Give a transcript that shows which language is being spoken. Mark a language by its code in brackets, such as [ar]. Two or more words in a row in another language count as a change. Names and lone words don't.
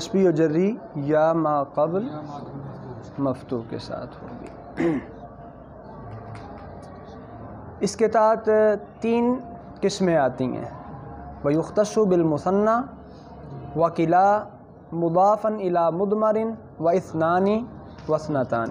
[ur] و جری یا ما قبل مفتوح کے ساتھ ہوگی۔ اس کے تحت تین قسمیں آتی ہیں، [ar] وَيُخْتَصُّ بِالْمُثَنَّى وَكِلَا مضافا الى مدمر واثنان واثنتان۔